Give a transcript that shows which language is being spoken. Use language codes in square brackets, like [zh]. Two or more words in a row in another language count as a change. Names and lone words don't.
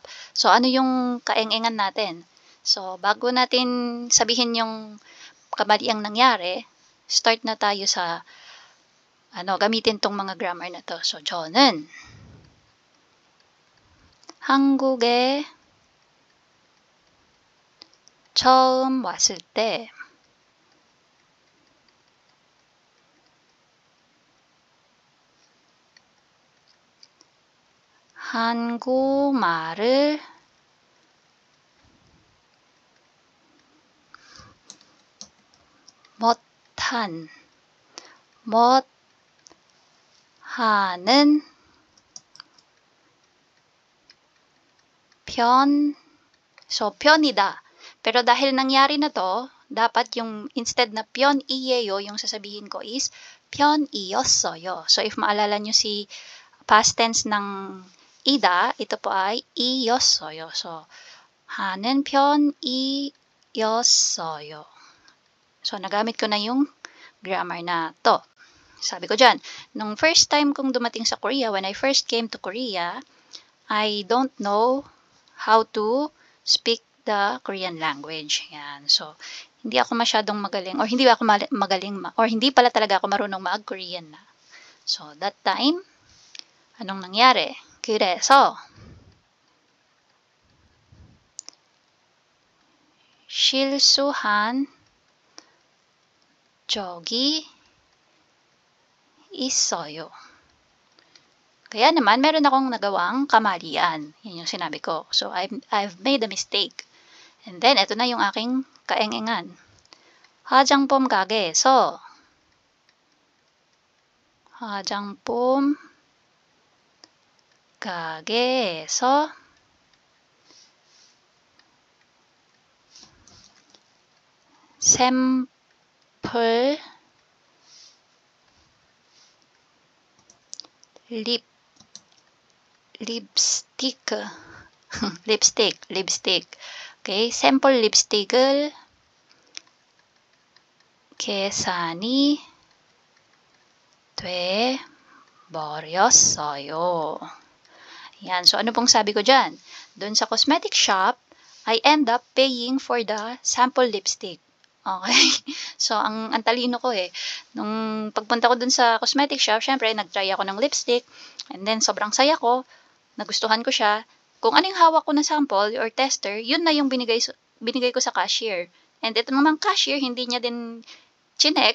[tl] So, ano yung kaeng-engan natin? So, bago natin sabihin yung kamaliang nangyari, start na tayo sa, gamitin tong mga grammar na to. So, [ko] 저는 한국에 처음 왔을 때 한국말을 못하는 so 편이다. [tl] Pero dahil nangyari na to, dapat yung instead na 편이에요, yung sasabihin ko is 편이었어요. [en] So if [tl] maalala nyo si [en] past tense [tl] ng ida, ito po ay 이었어요. [ko] So, 하는 편이었어요. [tl] So, nagamit ko na yung grammar na to. Sabi ko dyan, nung [en] first time [tl] kong dumating sa Korea, [en] when I first came to Korea, I don't know how to speak the Korean language. [tl] Yan. So, hindi ako masyadong magaling, or hindi ako magaling, or hindi pala talaga ako marunong mag-Korean na. So, [en] that time, [tl] anong nangyari? [ko] 그래서 실수한 적이 있어요. [tl] Kaya naman, meron akong nagawang kamalian. Yan yung sinabi ko. [en] So, I've made a mistake. And then, [tl] eto na yung aking kaengengan. [ko] 화장품 가게에서 화장품 가게에서 샘플 립스틱 오케이, 샘플 립스틱을 계산이 돼 버렸어요. [en] Yan. So, [tl] ano pong sabi ko dyan? Doon sa [en] cosmetic shop, I end up paying for the sample lipstick. Okay? [tl] So, ang talino ko eh. Nung pagpunta ko doon sa [en] cosmetic shop, [tl] syempre, nag-try ako ng lipstick. [en] And then, [tl] sobrang saya ko. Nagustuhan ko siya. Kung anong hawak ko na sample or tester, yun na yung binigay ko sa cashier. And ito naman cashier, hindi niya din chinek.